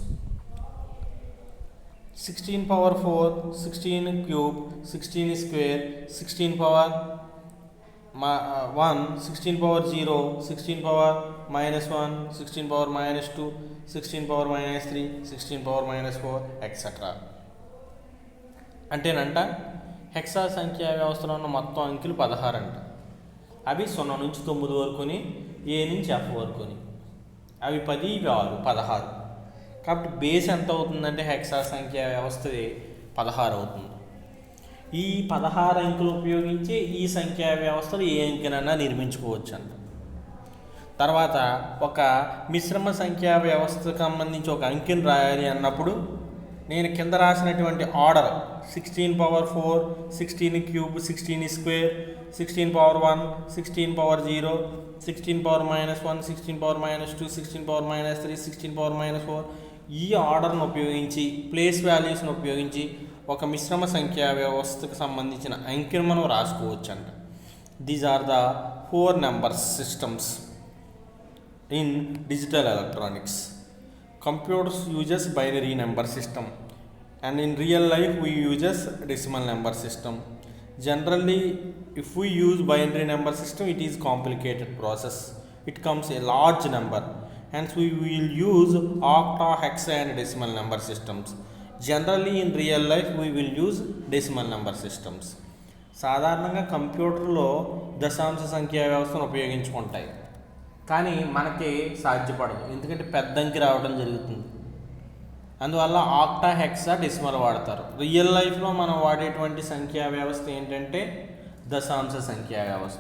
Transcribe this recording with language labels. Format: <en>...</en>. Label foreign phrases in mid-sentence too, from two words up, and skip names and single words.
<en>16 power 4, 16 cube, 16 square, 16 power 1, 16 power 0, 16 power minus 1, 16 power minus 2, 16 power minus 3, 16 power minus 4, etc.</en> <te>అంటేనంట హెక్సా సంఖ్యా వ్యవస్థలో ఉన్న మొత్తం అంకెలు 16 అంట. అవి 0 నుంచి 9 వరకుని, ఏ నుంచి ఎఫ్ వరకుని. అవి 10, ఇవి 6, 16. కాబట్టి బేస్ ఎంత అవుతుందంటే హెక్సా సంఖ్యా వ్యవస్థది 16 అవుతుంది. ఈ 16 అంకెలు ఉపయోగించి ఈ సంఖ్యా వ్యవస్థలు ఏ అంకెనైనా నిర్మించుకోవచ్చు అంట. తర్వాత ఒక మిశ్రమ సంఖ్యా వ్యవస్థకు సంబంధించి ఒక అంకెను రాయాలి అన్నప్పుడు నేను కింద రాసినటువంటి ఆర్డర్</te> <en>16 power 4, 16 cube, 16 square, 16 power 1, 16 power 0, 16 power minus 1, 16 power minus 2, 16 power minus 3, 16 power minus 4,</en> <te>ఈ ఆర్డర్ను ఉపయోగించి,</te> <en>place values</en> <te>ఉపయోగించి ఒక మిశ్రమ సంఖ్యా వ్యవస్థకు సంబంధించిన అంకెను మనం రాసుకోవచ్చు అంట.</te> <en>These are the 4 number systems in digital electronics. Computers uses binary number system, and in real life we uses decimal number system. Generally, if we use binary number system, it is complicated process. It comes a large number. Hence, we will use octa, hexa, and decimal number systems. Generally, in real life, we will use decimal number systems.</en> <te>సాధారణంగా కంప్యూటర్లో దశాంశ సంఖ్యా వ్యవస్థను ఉపయోగించుకుంటాయి, కానీ మనకి సాధ్యపడదు, ఎందుకంటే పెద్ద అంకి రావడం జరుగుతుంది. అందువల్ల</te> <en>octa, hexa, decimal</en> <te>వాడతారు.</te> <en>real life</en> <te>మనం వాడేటువంటి సంఖ్యా వ్యవస్థ ఏంటంటే దశాంశ సంఖ్యా వ్యవస్థ.</te>